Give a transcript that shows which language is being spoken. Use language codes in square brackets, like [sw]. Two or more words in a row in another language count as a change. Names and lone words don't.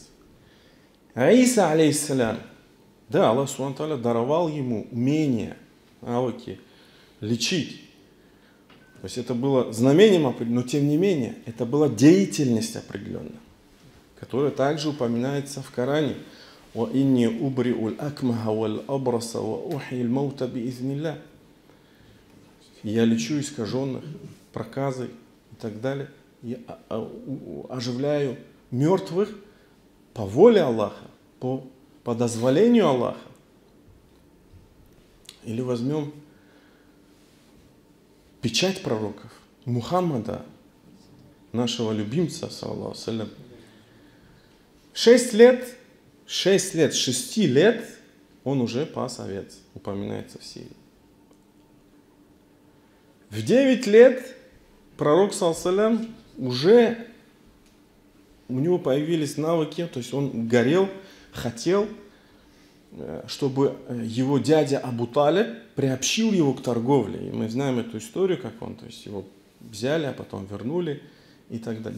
[ru] Иса, алейхиссалям, да, Аллах Субхану ва Тааля даровал ему умения, навыки лечить. То есть это было знамением, но тем не менее, это была деятельность определенная, которая также упоминается в Коране. [ar] وَإِنِّي أُبْرِئُ الْأَكْمَهَ وَالْأَبْرَصَ وَأُحْيِي الْمَوْتَ بِإِذْنِ اللَّهِ. [ru] Я лечу искаженных, проказы и так далее. Я оживляю мертвых по воле Аллаха, по дозволению Аллаха. Или возьмем печать пророков Мухаммада, нашего любимца, [ar] صلى الله عليه وسلم. [ru] 6 лет, с 6 лет он уже пас овец, упоминается в Сирии. В 9 лет пророк, [ar] صلى الله عليه وسلم, [ru] уже у него появились навыки, то есть он горел, хотел, чтобы его дядя Абу Талиб приобщил его к торговле. И мы знаем эту историю, как он, то есть его взяли, а потом вернули и так далее.